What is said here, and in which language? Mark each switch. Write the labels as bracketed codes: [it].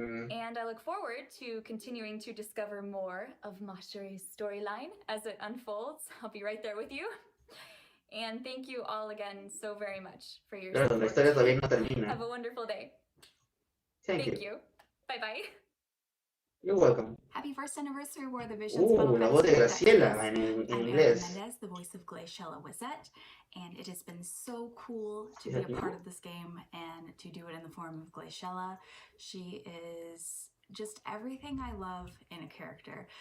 [en] And I look forward to continuing to discover more of Mashari's storyline as it unfolds. I'll be right there with you. And thank you all again so very much for your support. Have a wonderful day. Thank you. Bye-bye. You're welcome. Happy first anniversary, War of the Visions. [es] La voz de Graciela en inglés. [en] Mendez, the voice of Glaciella Wizette, and it has been so cool to be a part of this game and to do it in the form of Glaciella. She is just everything I love in a character.